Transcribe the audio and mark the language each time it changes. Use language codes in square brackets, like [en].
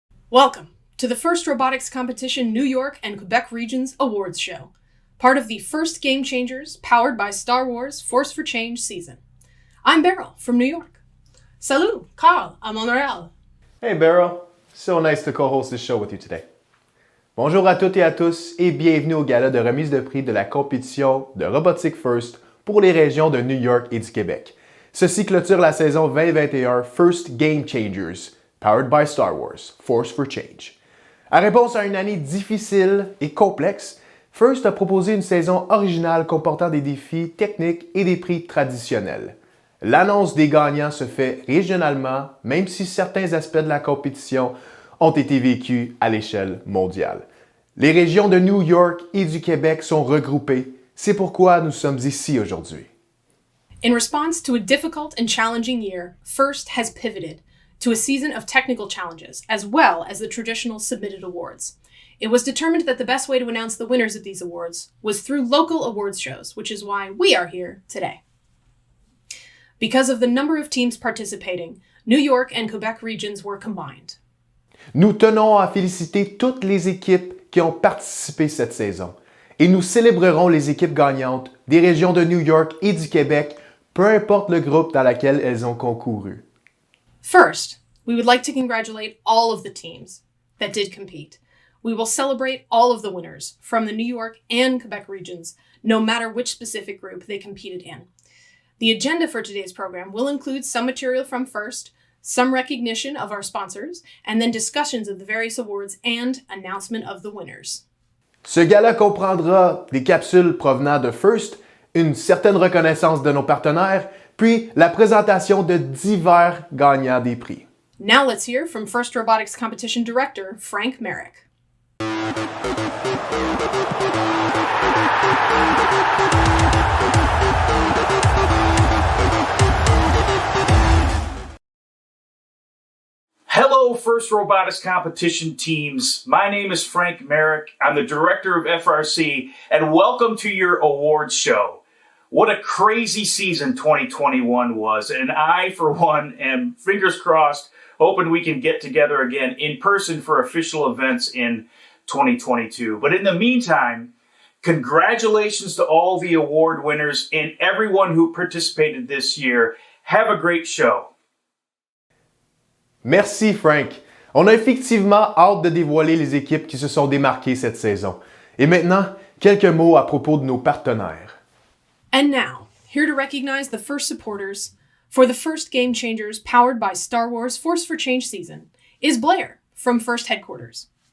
[en] Welcome to the first Robotics Competition New York and Quebec Regions Awards Show, part of the first Game Changers powered by Star Wars Force for Change season. I'm Beryl from New York. [fr] Salut, Carl, à Montréal. [en] Hey Beryl, so nice to co-host this show with you today. [fr] Bonjour à toutes et à tous et bienvenue au gala de remise de prix de la compétition de Robotics First pour les régions de New York et du Québec. Ceci clôture la saison 2021 First Game Changers, powered by Star Wars, Force for Change. En réponse à une année difficile et complexe, First a proposé une saison originale comportant des défis techniques et des prix traditionnels. L'annonce des gagnants se fait régionalement, même si certains aspects de la compétition ont été vécus à l'échelle mondiale. Les régions de New York et du Québec sont regroupées. C'est pourquoi nous sommes ici aujourd'hui. [en] In response to a difficult and challenging year, First has pivoted to a season of technical challenges, as well as the traditional submitted awards. It was determined that the best way to announce the winners of these awards was through local awards shows, which is why we are here today. Because of the number of teams participating, New York and Quebec regions were combined. [fr] Nous tenons à féliciter toutes les équipes qui ont participé cette saison et nous célébrerons les équipes gagnantes des régions de New York et du Québec, peu importe le groupe dans lequel elles ont concouru. [en] First, we would like to congratulate all of the teams that did compete. We will celebrate all of the winners from the New York and Quebec regions, no matter which specific group they competed in. The agenda for today's program will include some material from First, some recognition of our sponsors, and then discussions of the various awards and announcement of the winners. [fr] Ce gala comprendra des capsules provenant de First, une certaine reconnaissance de nos partenaires, puis la présentation de divers gagnants des prix. [en] Now let's hear from First Robotics Competition Director, Frank Merrick. Hello, First Robotics Competition teams. My name is Frank Merrick. I'm the director of FRC, and welcome to your awards show. What a crazy season 2021 was, and I, for one, am fingers crossed, hoping we can get together again in person for official events in 2022. But in the meantime, congratulations to all the award winners and everyone who participated this year. Have a great show. [fr] Merci Frank. On a effectivement hâte de dévoiler les équipes qui se sont démarquées cette saison. Et maintenant, quelques mots à propos de nos partenaires. [en] And now, here to recognize the first supporters for the first Game Changers powered by Star Wars Force for Change season is Blair from First Headquarters.